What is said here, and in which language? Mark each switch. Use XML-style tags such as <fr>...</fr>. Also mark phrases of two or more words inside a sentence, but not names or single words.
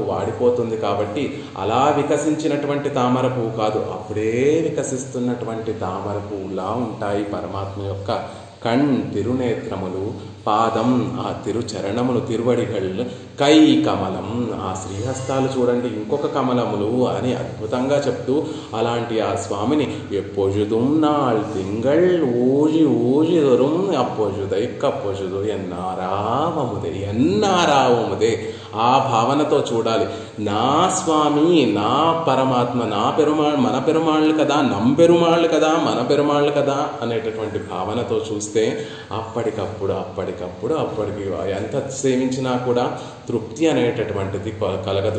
<te>వాడిపోతుంది కాబట్టి అలా వికసించినటువంటి తామర పువ్వు కాదు, అప్పుడే వికసిస్తున్నటువంటి తామర పువ్వులా ఉంటాయి పరమాత్మ యొక్క కణ్ తిరునేత్రములు, పాదం ఆ తిరుచరణములు, తిరువడిగళ్ళు, కై కమలం ఆ శ్రీహస్తాలు చూడండి ఇంకొక కమలములు అని అద్భుతంగా చెప్తూ అలాంటి ఆ స్వామిని</te> <ta>எப்பொழுதும் நாள் திங்கள் ஊழி ஊழிதொரும் அப்பொழுதை கப்பொழுது என்னாராவமுదే</ta> <te>ఆ భావనతో చూడాలి. నా స్వామి, నా పరమాత్మ, నా పెరుమాళ్, మన పెరుమాళ్ళు కదా, పెరుమాళ్ళు కదా, మన పెరుమాళ్ళు కదా అనేటటువంటి భావనతో చూస్తే అప్పటికి ఎంత సేవించినా కూడా తృప్తి అనేటటువంటిది కలగదు.</te>